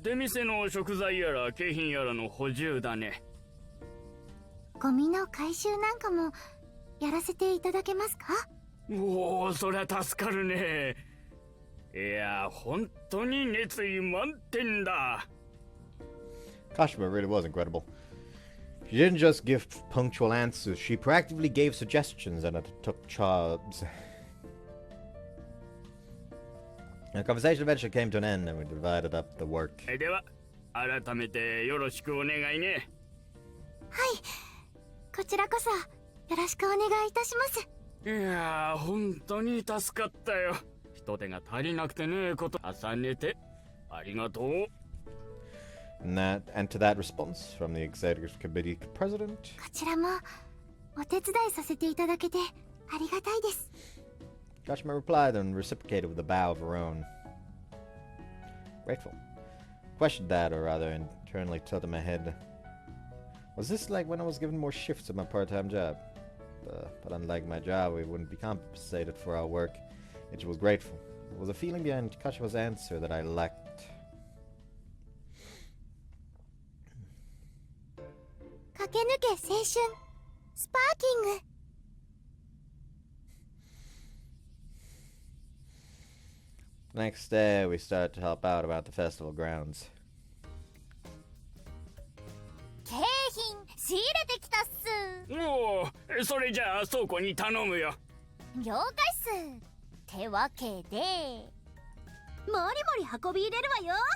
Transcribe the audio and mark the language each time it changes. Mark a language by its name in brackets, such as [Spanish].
[Japanese] 出店の食材やら景品やらの補充だね。ゴミの回収なんかもやらせていただけますか？おお、そりゃ助かるね。いや、本当に熱意満点だ。 [English] Kashima really was incredible. She didn't just give punctual answers, she proactively gave suggestions and took charge. The conversation eventually came to an end and we divided up the work. [Japanese] では、改めてよろしくお願いね。はい、こちらこそよろしくお願いいたします。いやー、本当に助かったよ。人手が足りなくてね、こと重ねてありがとう。 [English] And to that response from the executive committee president. [Japanese] こちらもお手伝いさせていただけてありがたいです。 [English] Kashima replied and reciprocated with a bow of her own. Grateful. Questioned that, or rather internally tilted my head. Was this like when I was given more shifts at my part-time job? But unlike my job, we wouldn't be compensated for our work. And she was grateful. There was a feeling behind Kashima's answer that I lacked. Kakenuke Seishun Sparking. Next day, we started to help out about the festival grounds. [Japanese] 景品仕入れてきたっす。おお、それじゃあ倉庫に頼むよ。了解っす。てわけでもりもり運び入れるわよ。